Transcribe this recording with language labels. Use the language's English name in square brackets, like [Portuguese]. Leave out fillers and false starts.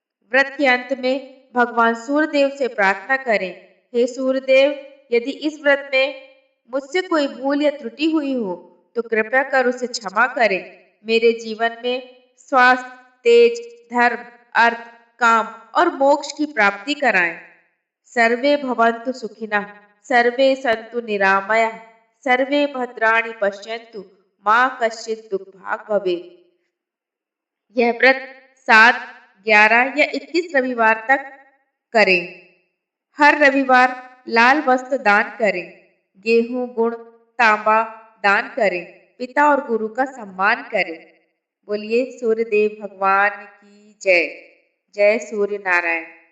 [Hindi] व्रत के अंत में भगवान सूर्यदेव से प्रार्थना करें, हे सूर्यदेव, यदि इस व्रत में मुझसे कोई भूल या त्रुटि हुई हो तो कृपया कर उसे क्षमा करें। मेरे जीवन में स्वास्थ्य, तेज, धर्म, अर्थ, काम और मोक्ष की प्राप्ति कराएं। [Sanskrit] सर्वे भवन्तु सुखिनः, सर्वे सन्तु निरामयाः, सर्वे भद्राणि पश्यन्तु, मां कश्चित् दुःखभाग् भवेत्। [Hindi] यह व्रत 7, 11 या 21 रविवार तक करें। हर रविवार लाल वस्त्र दान करें, गेहूं, गुड़, तांबा दान करें, पिता और गुरु का सम्मान करें। बोलिए सूर्यदेव भगवान की जय। जय सूर्य नारायण।